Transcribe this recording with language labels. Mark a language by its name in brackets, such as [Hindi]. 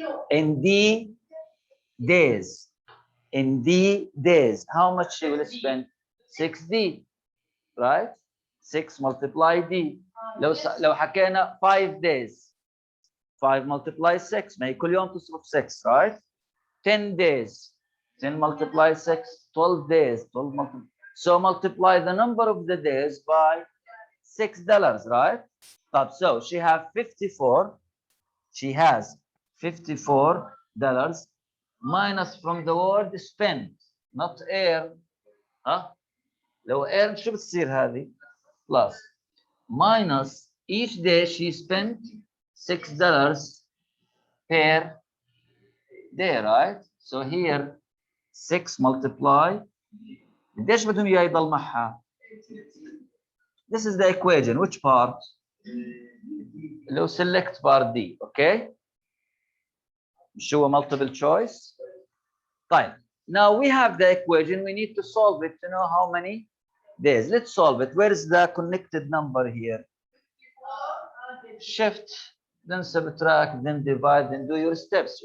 [English] In D days. In D days, how much she will spend? 6D, right? 6 multiply D. [Arabic] لو حكينا 5 [English] days. 5 multiply 6. [Arabic] ما هي كل يوم تصرف 6, [English] right? 10 days. 10 multiply 6. 12 days. 12 multiply. So multiply the number of the days by $6, right? So she have 54. She has $54 minus from the word spend, not earn. [Arabic] لو [English] earn [Arabic] شو بتصير هذه؟ [English] Plus minus each day she spent $6 per day, right? So here 6 multiply. [Arabic] قديش بدهم اياه يضل معها؟ [English] This is the equation. Which part? [Arabic] لو [English] select part D, okay? [Arabic] شو هو [English] multiple choice. [Arabic] طيب. [English] Now we have the equation. We need to solve it to know how many days. Let's solve it. Where is the connected number here? Shift, then subtract, then divide, then do your steps.